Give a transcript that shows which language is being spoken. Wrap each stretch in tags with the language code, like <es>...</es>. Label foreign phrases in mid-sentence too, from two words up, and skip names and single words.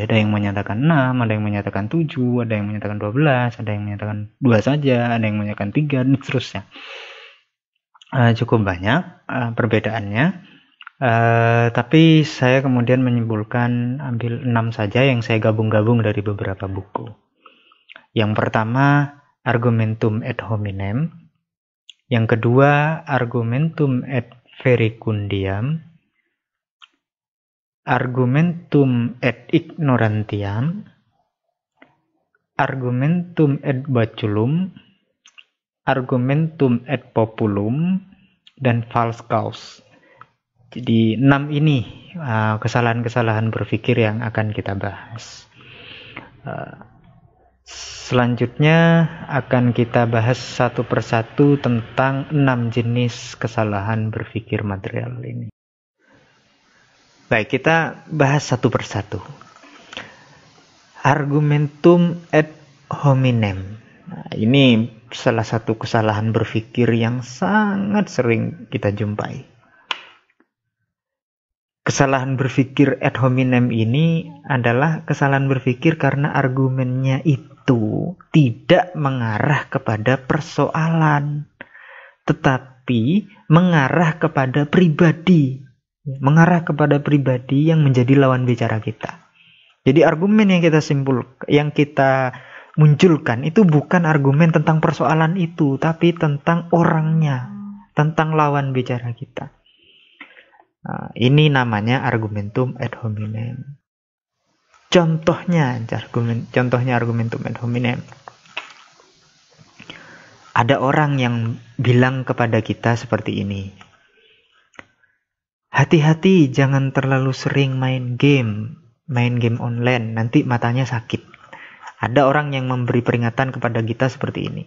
<id>Ada yang menyatakan 6, ada yang menyatakan 7, ada yang menyatakan 12, ada yang menyatakan 2 saja, ada yang menyatakan 3, dan seterusnya. Cukup banyak perbedaannya. Tapi saya kemudian menyimpulkan ambil 6 saja yang saya gabung-gabung dari beberapa buku. Yang pertama,</id> <la>argumentum ad hominem.</la> <id>Yang kedua,</id> <la>argumentum ad verecundiam, argumentum ad ignorantiam, argumentum ad baculum, argumentum ad populum,</la> <id>dan</id> <en>false cause.</en> <id>Jadi 6 ini kesalahan-kesalahan berpikir yang akan kita bahas. Selanjutnya akan kita bahas satu persatu tentang 6 jenis kesalahan berpikir material ini. Baik, kita bahas satu persatu.</id> <la>Argumentum ad hominem.</la> <id>Nah, ini salah satu kesalahan berpikir yang sangat sering kita jumpai. Kesalahan berpikir</id> <la>ad hominem</la> <id>ini adalah kesalahan berpikir karena argumennya itu tidak mengarah kepada persoalan, tetapi mengarah kepada pribadi. Mengarah kepada pribadi yang menjadi lawan bicara kita. Jadi argumen yang kita munculkan itu bukan argumen tentang persoalan itu, tapi tentang orangnya, tentang lawan bicara kita. Nah, ini namanya</id> <la>argumentum ad hominem.</la> <id>Contohnya</id> <la>argumentum ad hominem.</la> <id>Ada orang yang bilang kepada kita seperti ini. Hati-hati, jangan terlalu sering main</id> <en>game online,</en> <id>nanti matanya sakit. Ada orang yang memberi peringatan kepada kita seperti ini.</id>